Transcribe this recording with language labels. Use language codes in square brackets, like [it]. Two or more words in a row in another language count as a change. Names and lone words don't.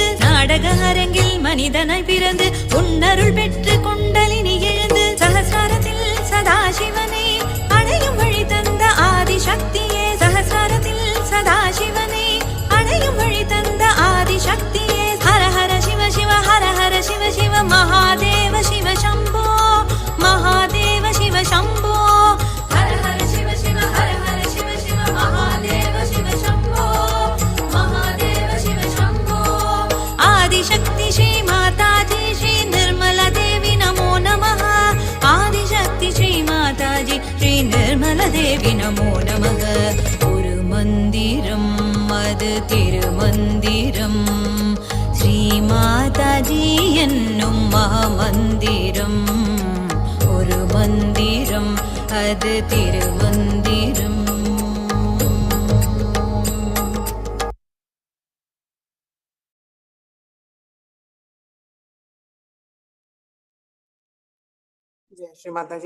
[ta] நாடக அரங்கில் மனிதனாய் பிறந்து உன்னருள் பெற்று குண்டலினி எழுந்து சகசிரத்தில் சதாசிவனை அடையும் வழி தந்த ஆதிசக்தியே சகசிரத்தில் சதாசிவனை அடையும் வழி தந்த [sa] ஆதிசக்தியே हर हर शिव शिव हर हर शिव शिव महादेव शिव शम्भो महादेव शिव शंभो हर हर शिव शिव हर हर शिव शिव महादेव शिव शंभो महादेव शिव शंभो आदिशक्ति श्री माताजी श्री निर्मला देवी नमो नमः आदिशक्ति श्री माताजी श्री निर्मला देवी नमो नमः [ta] ஒரு மந்திரம் அது திருமந்திரம் ஸ்ரீ மாதாஜி என்னும் மகாமந்திரம் ஒரு மந்திரம் அது திருமந்திரம் ஜெய் ஸ்ரீ மாதாஜி.